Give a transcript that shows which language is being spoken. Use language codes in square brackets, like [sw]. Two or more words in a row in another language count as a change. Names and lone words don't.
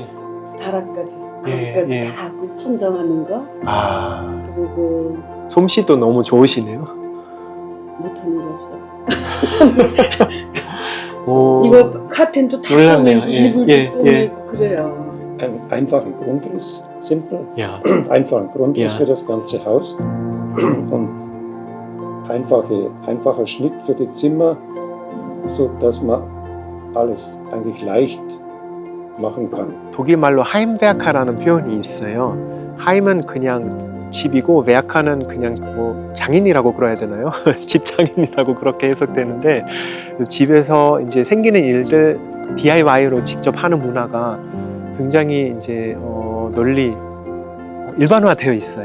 [ko] 다락까지 예, 예. 다 하고 천정하는 거 아, 그리고 솜씨도 너무 좋으시네요. 못하는 게 없어. 오, 이거 카텐도 다 몰랐네요. 꺼내고 예, 이불도 예, 꺼내고 예. 그래요. [de] Ein einfacher Grundriss simpel, Ja. einfachen Grundriss Ja. für das ganze Haus und einfacher Schnitt für die Zimmer, so dass man alles eigentlich leicht machen kann. [ko] 독일 말로 하임werker라는 표현이 있어요. 하임은 그냥 집이고 werker는 그냥 뭐 장인이라고 그래야 되나요? 집 장인이라고 그렇게 해석되는데 집에서 이제 생기는 일들 DIY로 직접 하는 문화가 굉장히 이제 널리 일반화되어 있어요.